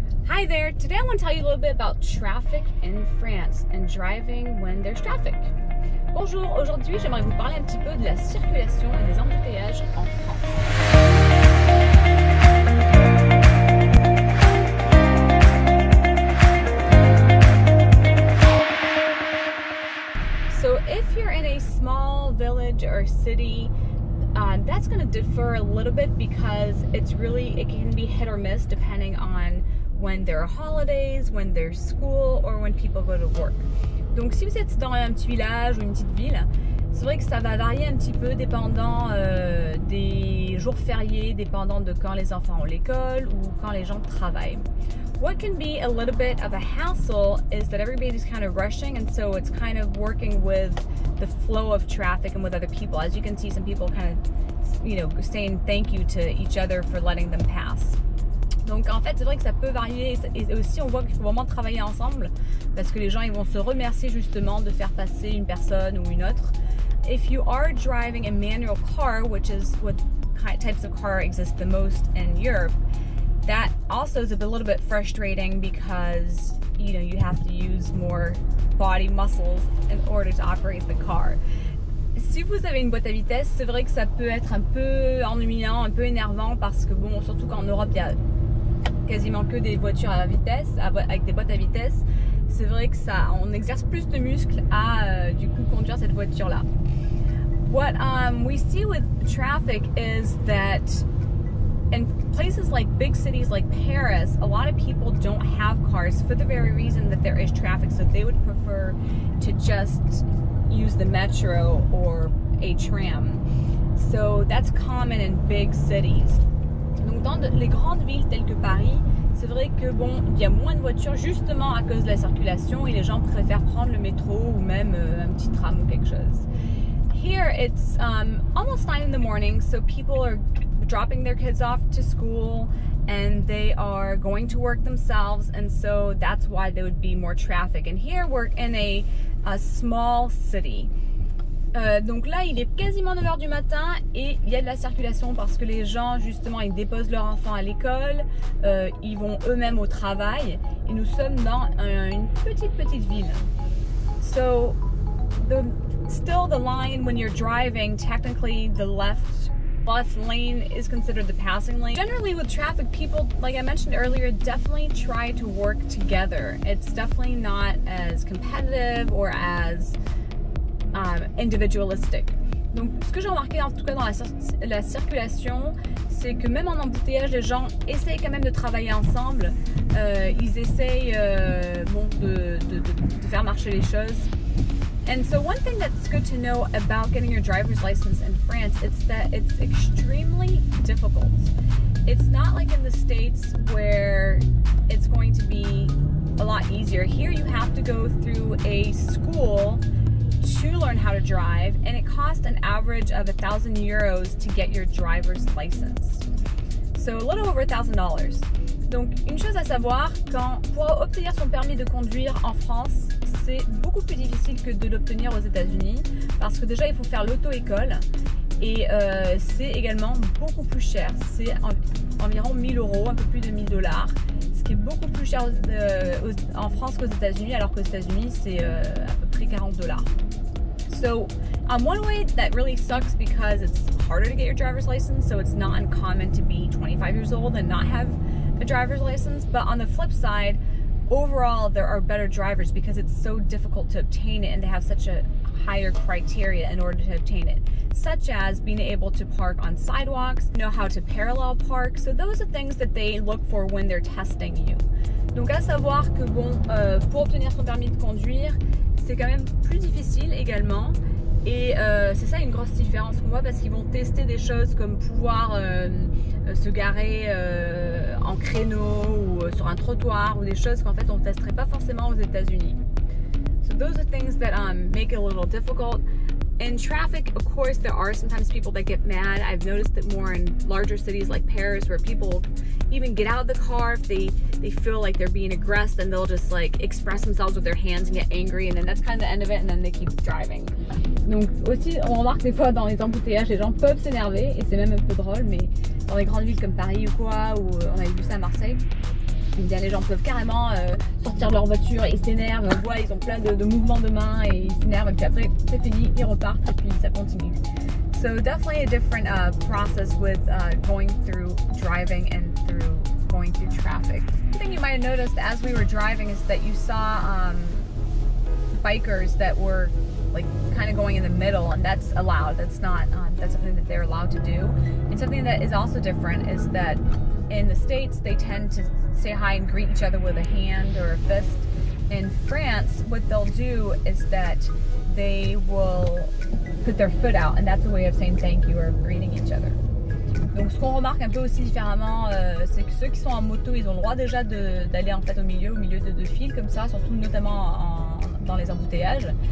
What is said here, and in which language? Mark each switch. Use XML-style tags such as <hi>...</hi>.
<en>Hi there, today I want to tell you a little bit about traffic in France and driving when there's traffic.</en> <fr>Bonjour, aujourd'hui j'aimerais vous parler un petit peu de la circulation et des embouteillages en France.</fr> <en>So if you're in a small village or city, that's going to differ a little bit because it can be hit or miss depending on when there are holidays, when there's school, or when people go to work.</en> <fr>Donc si vous êtes dans un petit village ou une petite ville, c'est vrai que ça va varier un petit peu dépendant des jours fériés, dépendant de quand les enfants ont l'école ou quand les gens travaillent.</fr> <en>What can be a little bit of a hassle is that everybody's kind of rushing, and so it's kind of working with the flow of traffic and with other people. As you can see, some people kind of, saying thank you to each other for letting them pass.</en> <fr>Donc en fait, c'est vrai que ça peut varier et aussi on voit qu'il faut vraiment travailler ensemble parce que les gens ils vont se remercier justement de faire passer une personne ou une autre.</fr> <en>If you are driving a manual car, which is what types of car exist the most in Europe, that also is a little bit frustrating because you have to use more body muscles in order to operate the car.</en> <fr>Si vous avez une boîte à vitesse, c'est vrai que ça peut être un peu ennuyant, un peu énervant parce que bon, surtout qu'en Europe il y a quasiment que des voitures à vitesse, avec des boîtes à vitesse, c'est vrai que on exerce plus de muscles à du coup conduire cette voiture-là.</fr> <en>What we see with traffic is that in places like big cities like Paris, a lot of people don't have cars for the very reason that there is traffic, so they would prefer to just use the metro or a tram. So that's common in big cities.</en> <fr>Donc dans les grandes villes telles que Paris, c'est vrai que bon, il y a moins de voitures justement à cause de la circulation et les gens préfèrent prendre le métro ou même un petit tram ou quelque chose.</fr> <en>Here it's almost 9 in the morning, so people are dropping their kids off to school and they are going to work themselves, and so that's why there would be more traffic. And here we're in a small city.</en> <fr>Donc là, il est quasiment 9 h du matin et il y a de la circulation parce que les gens, justement, ils déposent leurs enfants à l'école, ils vont eux-mêmes au travail et nous sommes dans une petite ville.</fr> <en>So, still the line when you're driving, technically the left lane is considered the passing lane. Generally with traffic, people, like I mentioned earlier, definitely try to work together. It's definitely not as competitive or as individualistic.</en> <fr>Donc ce que j'ai remarqué en tout cas dans la circulation, c'est que même en embouteillage, les gens essayent quand même de travailler ensemble. Ils essayent de faire marcher les choses.</fr> <en>And so one thing that's good to know about getting your driver's license in France is that it's extremely difficult. It's not like in the States where it's going to be a lot easier. Here you have to go through a school to learn how to drive, and it costs an average of 1,000 euros to get your driver's license. So a little over $1,000.</en> <fr>Donc une chose à savoir, pour obtenir son permis de conduire en France, c'est beaucoup plus difficile que de l'obtenir aux États-Unis parce que déjà il faut faire l'auto-école et c'est également beaucoup plus cher. C'est environ 1 000 €, un peu plus de 1 000 $, ce qui est beaucoup plus cher en France qu'aux États-Unis, alors qu'aux États-Unis c'est à peu près 40 $.</fr> <en>So one way that really sucks because it's harder to get your driver's license, so it's not uncommon to be 25 years old and not have a driver's license, but on the flip side, overall there are better drivers because it's so difficult to obtain it and they have such a higher criteria in order to obtain it, such as being able to park on sidewalks, know how to parallel park. So those are things that they look for when they're testing you.</en> <fr>Donc à savoir que bon, pour obtenir son permis de conduire, c'est quand même plus difficile également. Et c'est ça une grosse différence qu'on voit parce qu'ils vont tester des choses comme pouvoir se garer en créneau ou sur un trottoir ou des choses qu'en fait on ne testerait pas forcément aux États-Unis.</fr> <en>So those are things that make it a little difficult. In traffic, of course, there are sometimes people that get mad. I've noticed it more in larger cities like Paris where people even get out of the car if they feel like they're being aggressed, and they'll just like express themselves with their hands and get angry, and then that's kind of the end of it, and then they keep driving.</en> <fr>Donc aussi, on remarque des fois dans les embouteillages, les gens peuvent s'énerver et c'est même un peu drôle, mais dans les grandes villes comme Paris ou quoi, où on avait vu ça à Marseille, Eh bien, les gens peuvent carrément sortir de leur voiture et ils s'énervent, on voit, ils ont plein de mouvements de main et ils s'énervent et puis après c'est fini, ils repartent et puis ça continue.</fr> <en>So definitely a different process with going through driving and through going through traffic. One thing you might have noticed as we were driving is that you saw bikers that were like kind of going in the middle, and that's allowed. That's not that's something that they're allowed to do. And something that is also different is that in the States they tend to say hi and greet each other with a hand or a fist. In France, what they'll do is that they will put their foot out, and that's a way of saying thank you or greeting each other.</en> <fr>Donc ce qu'on remarque un peu aussi différemment, c'est que ceux qui sont en moto, ils ont le droit déjà d'aller en fait au milieu de deux fils comme ça, surtout notamment dans les embouteillages.</fr>